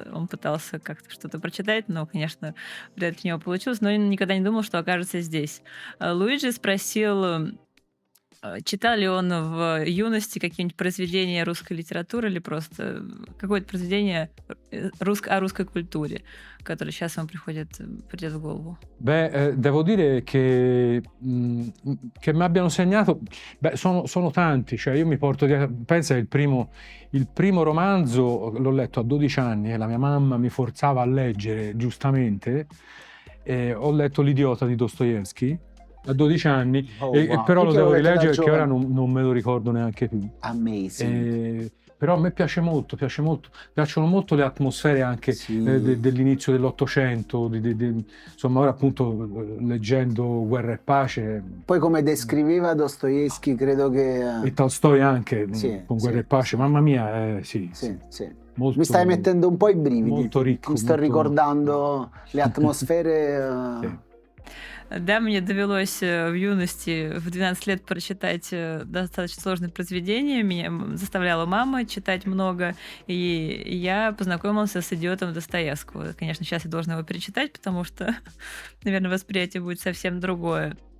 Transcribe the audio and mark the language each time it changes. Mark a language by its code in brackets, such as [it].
[ru] Он пытался как-то что-то прочитать, но, конечно, вряд ли у него получилось, но он никогда не думал, что окажется здесь. Луиджи спросил, читал ли он в юности какие-нибудь произведения русской литературы или просто какое-то произведение о русской культуре, которое сейчас ему придет в голову? [it] Devo dire che mi abbiano segnato, sono tanti, cioè io mi porto dietro, pensa che il primo romanzo l'ho letto a 12 anni e la mia mamma mi forzava a leggere, giustamente, ho letto L'idiota di Dostoevskij a 12 anni, wow. però lo devo rileggere perché giovane. ora non me lo ricordo neanche più. [en] Amazing. [it] Però a me piacciono molto le atmosfere anche dell'inizio dell'Ottocento, insomma ora appunto leggendo Guerra e Pace. Poi come descriveva Dostoevskij, credo che... E Tolstoi anche, con Guerra e Pace, sì. mamma mia, sì. Molto, mi stai mettendo un po' i brividi. Molto ricco. Mi sto ricordando le atmosfere... Sì. [ru] Да, мне довелось в юности, в 12 лет, прочитать достаточно сложные произведения. Меня заставляла мама читать много, и я познакомился с «Идиотом» Достоевского. Конечно, сейчас я должна его перечитать, потому что, наверное, восприятие будет совсем другое.